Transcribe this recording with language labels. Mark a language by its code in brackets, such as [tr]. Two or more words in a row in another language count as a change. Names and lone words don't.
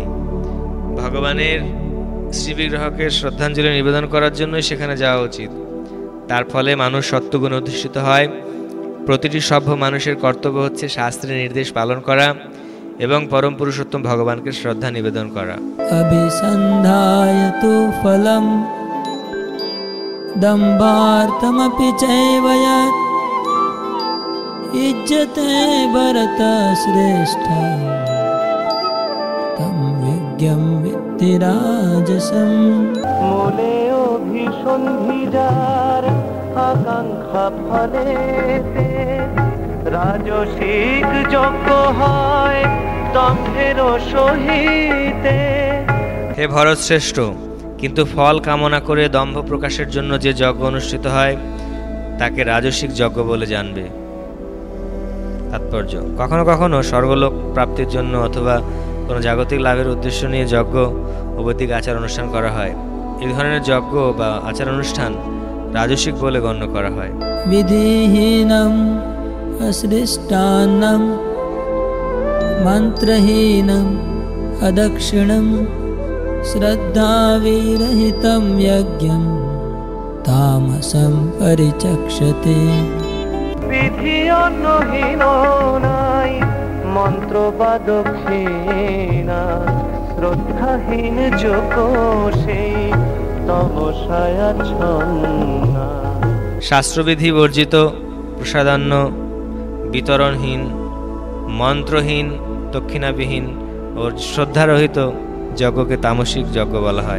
[bn] ভগবানের শ্রীবিগ্রহকে শ্রদ্ধাঞ্জলি নিবেদন করার জন্যই সেখানে যাওয়া উচিত। তার ফলে মানুষ সত্ত্বগুণে অধিষ্ঠিত হয়। প্রতিটি সভ্য মানুষের কর্তব্য হচ্ছে শাস্ত্রের নির্দেশ পালন করা এবং পরম পুরুষোত্তম ভগবানকে শ্রদ্ধা নিবেদন করা। [sa] अभिसन्धायतु फलं दम्भार्थमपि चैव यत् इज्जते भरत श्रेष्ठ तं विज्ञं विद्धि राजसं। [bn] মূলে অভিসন্ধি যার আকাঙ্ক্ষা ফলেতে, রাজসিক যজ্ঞ হয় দম্ভের সহিতে। হে ভরত শ্রেষ্ঠ, কিন্তু ফল কামনা করে দম্ভ প্রকাশের জন্য যে যজ্ঞ অনুষ্ঠিত হয় তাকে রাজসিক যজ্ঞ বলে জানবে। তাৎপর্য: কখনো কখনো স্বর্গলোক প্রাপ্তির জন্য অথবা কোনো জাগতিক লাভের উদ্দেশ্য নিয়ে যজ্ঞ ও বৈদিক আচার অনুষ্ঠান করা হয়। এই ধরনের যজ্ঞ বা আচার অনুষ্ঠান রাজসিক বলে গণ্য করা হয়। [sa] विधिहीनं असृष्टान्नं मन्त्रहीनं अदक्षिणं श्रद्धाविरहितं यज्ञं तामसं परिचक्षते। [bn] বিধি অন্নহীন নাই, মন্ত্র বা দক্ষিণা, শ্রদ্ধাহীন যোগ সেই তমসায়াচ্ছন্ন। শাস্ত্রবিধি বর্জিত, প্রসাদান্ন বিতরণহীন, মন্ত্রহীন, দক্ষিণাবিহীন ও শ্রদ্ধারহিত যজ্ঞকে তামসিক যজ্ঞ বলা হয়।